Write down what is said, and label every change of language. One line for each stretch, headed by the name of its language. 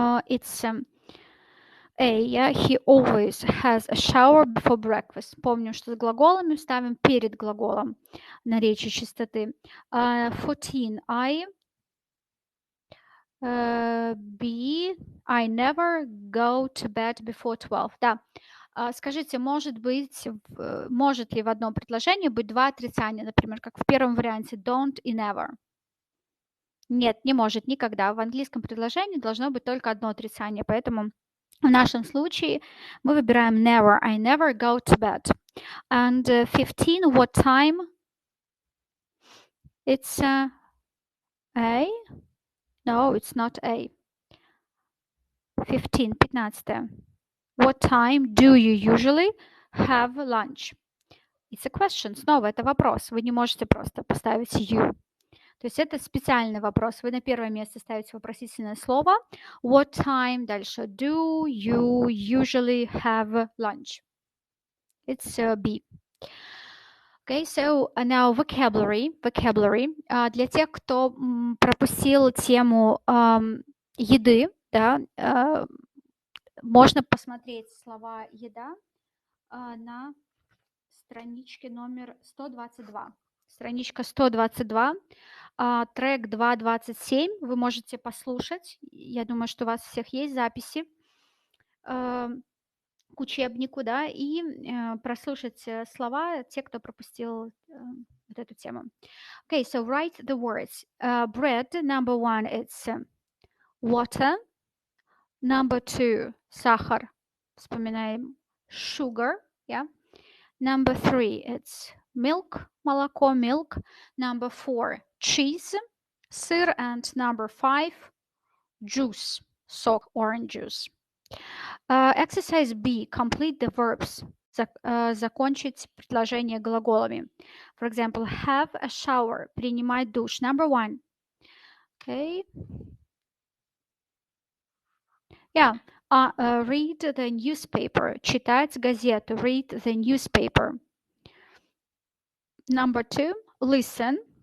English: It's A, yeah, he always has a shower before breakfast.
Russian: Помню, что с глаголами ставим перед глаголом на речи чистоты.
English: 14. B. I never go to bed before 12.
Russian: Да. Скажите, может ли в одном предложении быть два отрицания, например, как в первом варианте don't и never? Нет, не может никогда. В английском предложении должно быть только одно отрицание, поэтому в нашем случае мы выбираем never.
English: I never go to bed. And 15, what time? It's A? No, it's not A. 15. What time do you usually have lunch? It's a question.
Russian: Снова это вопрос. Вы не можете просто поставить you. То есть это специальный вопрос. Вы на первое место ставите вопросительное слово.
English: What time?
Russian: Дальше.
English: Do you usually have lunch? It's B. Okay, so now vocabulary.
Russian: Для тех, кто пропустил тему еды, да, можно посмотреть слова еда на страничке номер 122. Страничка 122, трек 2.27. Вы можете послушать. Я думаю, что у вас всех есть записи к учебнику, да, и прослушать слова, те, кто пропустил вот эту тему.
English: Okay, so write the words. Bread, number one, it's water. Number two,
Russian: сахар. Вспоминаем
English: sugar, yeah. Number three, it's milk, молоко, milk. Number four, cheese, сыр. And number five, juice, сок, orange juice. Exercise B. Complete the verbs.
Russian: Закончить предложение глаголами.
English: For example, have a shower.
Russian: Принимать душ.
English: Number one. Okay. Yeah. Read the newspaper.
Russian: Читать газету.
English: Read the newspaper. Number two. Listen.